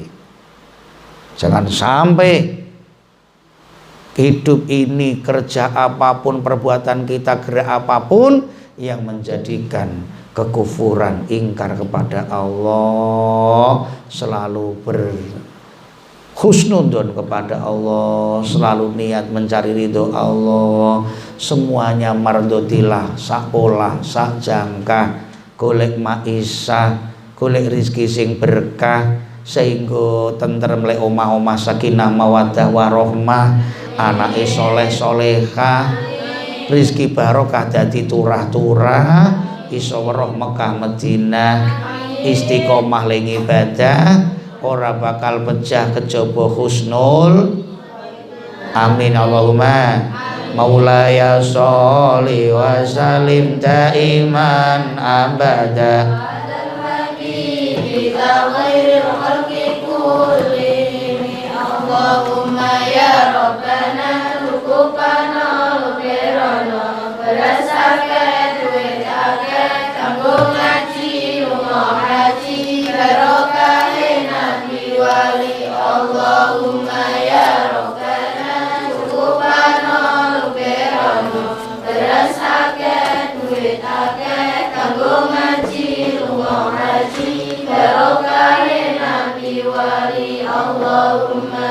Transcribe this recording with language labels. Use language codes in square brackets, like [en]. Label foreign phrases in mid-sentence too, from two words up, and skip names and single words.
[id] Jangan sampai hidup ini, kerja apapun, perbuatan kita, gerak apapun yang menjadikan kekufuran, ingkar kepada Allah, selalu husnudon kepada Allah, selalu niat mencari ridho Allah, semuanya mardotilah, sakolah, [jv] sak jangka, golek maisah, golek rizki sing berkah, sehingga tentrem lek omah-omah [ar] سكينة مودة ورحمة, [jv] anake soleh soleha, rizki barokah dadi turah-turah, iso weruh Mekah Madinah, istiqomah ling ibadah, ora bakal pecah kejaba husnul. [ar] آمين اللهم. مولاي صل وسلم دائما أبدا اللهم يا ربنا [jv] tukupana luberono berasake duit ake kanggo ngaji lunga haji barokahe nabi wali [ar] اللهم يا ربنا [jv] tukupana luberono berasake duit ake kanggo ngaji lunga haji barokahe nabi wali Allahumma